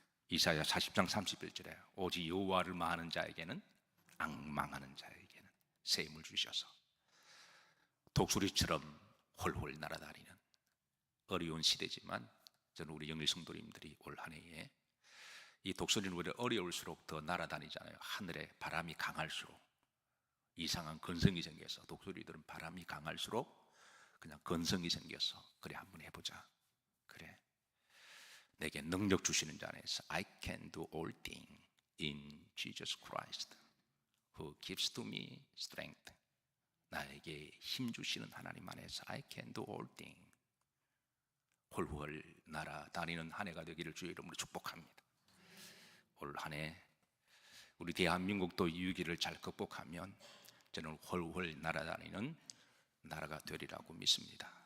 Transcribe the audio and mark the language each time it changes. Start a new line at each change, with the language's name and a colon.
Korean: 이사야 40장 31절에 오직 여호와를 망하는 자에게는, 앙망하는 자에게는 새 힘을 주셔서 독수리처럼 홀홀 날아다니는, 어려운 시대지만 저는 우리 영일 성도님들이 올 한 해에, 이 독수리는 오히려 어려울수록 더 날아다니잖아요. 하늘에 바람이 강할수록 이상한 건성이 생겨서, 독수리들은 바람이 강할수록 그냥 건성이 생겨서, 그래 한번 해보자. 그래, 내게 능력 주시는 자 안에서
English: I can do all things in Jesus Christ who gives to me strength.
Korean: 나에게 힘 주시는 하나님 안에서
English: I can do all things.
Korean: 홀홀 날아다니는 한 해가 되기를 주의 이름으로 축복합니다. 올 한 해 우리 대한민국도 이 위기를 잘 극복하면 저는 홀홀 날아다니는 나라가 되리라고 믿습니다.